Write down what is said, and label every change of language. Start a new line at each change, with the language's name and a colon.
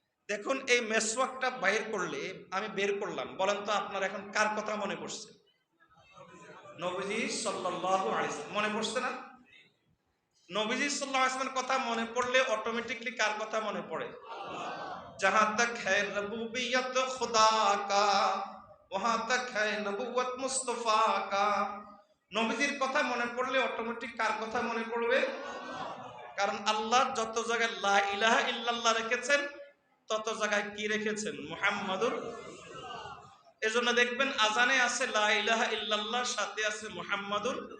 Bangla: দেখুন, এই মিসওয়াকটা বাইর করলে, আমি বের করলাম, বলেন তো আপনার এখন কার কথা মনে পড়ছে? নবীজি সাল্লাল্লাহু আলাইহি ওয়াসাল্লাম মনে পড়ছে না? নবীজি সাল্লাল্লাহু আলাইহি ওয়াসাল্লামের কথা মনে পড়লে অটোমেটিকলি কার কথা মনে পড়ে?
Hindi: जहां तक है रबूबियत खुदा का वहां तक है नबुवत मुस्तफा का।
Bangla: নবীজির কথা মনে পড়লে অটোমেটিক কার কথা মনে পড়বে? কারণ আল্লাহ যত জায়গায় লা ইলাহা ইল্লাল্লাহ রেখেছেন, তত জায়গায় কি রেখেছেন? মুহাম্মাদুর। এজন্য দেখবেন আজানে আছে লা ইলাহা ইল্লাল্লাহ, সাথে আছে মুহাম্মাদুর।